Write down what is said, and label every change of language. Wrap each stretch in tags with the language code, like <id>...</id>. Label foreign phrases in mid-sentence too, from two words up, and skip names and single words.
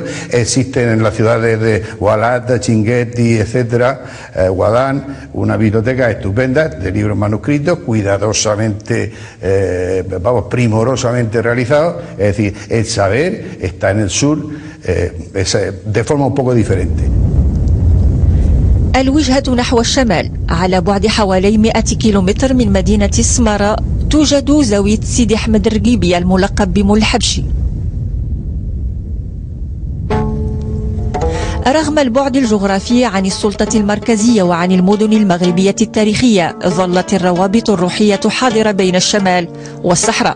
<es>Existen en las ciudades de Walata, Chinguetti, etcétera, Guadán, una biblioteca estupenda de libros manuscritos, cuidadosamente, primorosamente realizados. Es decir, el saber está en el sur de forma un poco diferente.</es> <ar>الوجهة نحو الشمال على بعد حوالي 100 كيلومتر من مدينة سمارة توجد زاوية سيدي أحمد الرقيبي الملقب بمول الحبشي. رغم البعد الجغرافي عن السلطة المركزية وعن المدن المغربية التاريخية، ظلت الروابط الروحية حاضرة بين الشمال والصحراء.</ar>